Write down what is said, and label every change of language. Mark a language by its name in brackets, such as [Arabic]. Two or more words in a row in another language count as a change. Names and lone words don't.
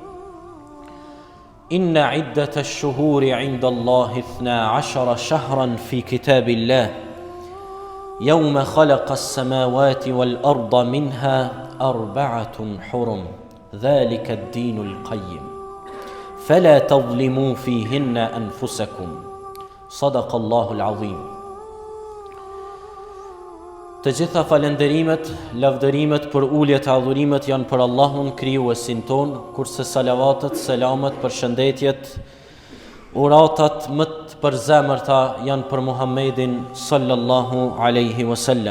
[Arabic] إن عدة الشهور عند الله 12 شهرا في كتاب الله يوم خلق السماوات والأرض منها 4 حرم ذلك الدين القيم فلا تظلموا فيهن أنفسكم صدق الله العظيم. [Albanian] Të gjitha falenderimet, lavdërimet për uljet e adhurimet janë për Allahun krijuesin ton, kurse salavatet, selamet, përshëndetjet, uratat më të përzemërta janë për Muhammedin [Arabic] صلى الله عليه وسلم.